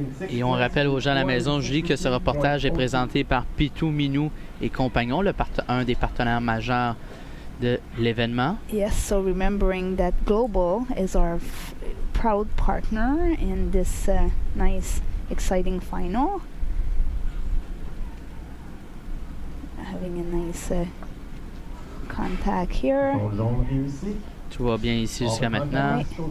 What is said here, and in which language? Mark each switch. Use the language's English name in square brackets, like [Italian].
[French] Et on rappelle aux gens à la maison, Julie, que ce reportage est présenté par Pitou, Minou et Compagnon, un des partenaires majeurs de l'événement. [English] Yes, so remembering that Global is our proud partner in this nice, exciting final. Having a nice contact here. [French] Tout va bien ici jusqu'à maintenant.